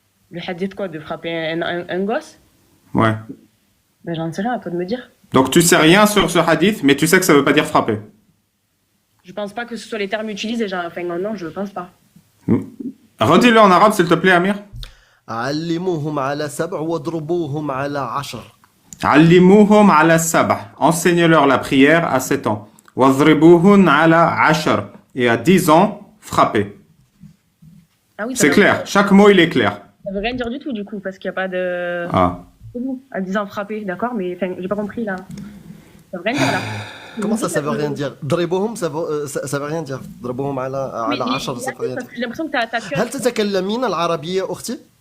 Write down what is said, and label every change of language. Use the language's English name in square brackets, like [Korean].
[French] le hadith quoi, de frapper un gosse? Ouais. Ben j'en sais rien, à toi de me dire. Donc tu sais rien sur ce hadith, mais tu sais que ça veut pas dire frapper. Je pense pas que ce soit les termes utilisés. Genre, enfin non, je pense pas. Redis-le en arabe, s'il te plaît, Amir. [Arabic] علموهم على سبع واضربوهم على 10. Allimuhum ala sabah. [French] Enseigne-leur la prière à 7 ans. [Arabic] Wadribuhun ala ashar. [French] Et à 10 ans, frappez. Ah oui, C'est clair. Chaque mot, il est clair. ça veut rien dire du tout du coup, parce qu'il y a pas de. Ah. À 10 ans frapper, d'accord, mais enfin, j'ai pas compris là. Ça veut rien dire là. Comment ça veut rien dire ضربوهم ça veut rien dire. [Arabic] ضربوهم على 10 [French] ça veut rien Parce dire. que j'ai l'impression que t'as cœur. [Arabic] هل تتكلمين العربية أختي؟